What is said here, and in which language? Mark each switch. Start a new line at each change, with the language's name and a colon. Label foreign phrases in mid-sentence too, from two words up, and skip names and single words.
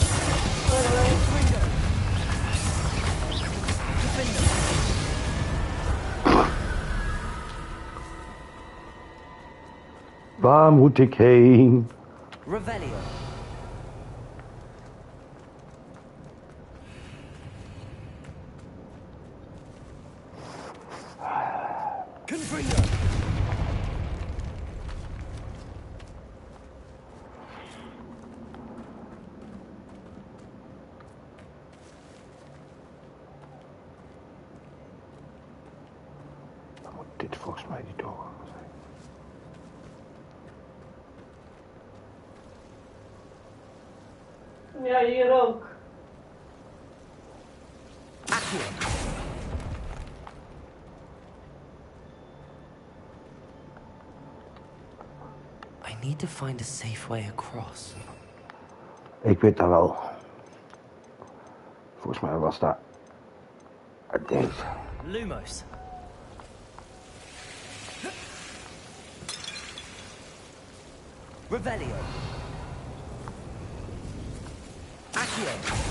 Latin: Confringo. Defendo.
Dutch: Waar moet ik heen?
Latin: Revelio. Confringo.
Dutch: Dan moet dit volgens mij niet doorgaan zijn. Ja, hier ook.
Latin: Accio.
English: I need to find a safe way across.
Dutch: Ik weet dat wel. Volgens mij was dat... Deze.
Latin: Lumos. Revelio. Accio.